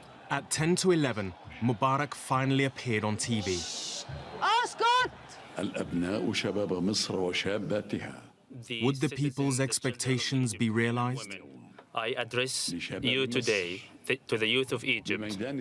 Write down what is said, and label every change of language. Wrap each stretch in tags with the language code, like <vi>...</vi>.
<en>At 10 to 11, Mubarak finally appeared on TV.</en> <ar>اسكت! الأبناء شباب مصر وشاباتها.</ar> <en>Would the people's expectations be realized? I address you today, to the youth of Egypt.</en>